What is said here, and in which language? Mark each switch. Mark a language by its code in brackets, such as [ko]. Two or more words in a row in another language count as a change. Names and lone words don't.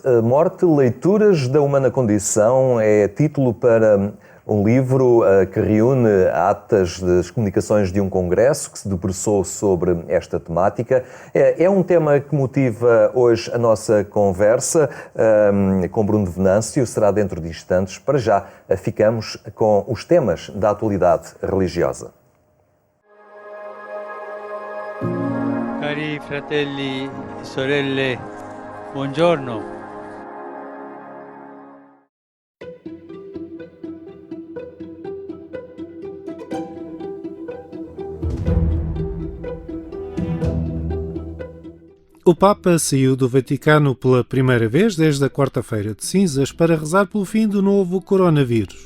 [pt] A Morte, Leituras da Humana Condição é título para um livro que reúne atas das comunicações de um congresso que se debruçou sobre esta temática. É um tema que motiva hoje a nossa conversa com Bruno de Venâncio. Será dentro de instantes. Para já, ficamos com os temas da atualidade religiosa. [it] Cari fratelli e sorelle, buongiorno. [pt] O Papa saiu do Vaticano pela primeira vez desde a quarta-feira de cinzas para rezar pelo fim do novo coronavírus.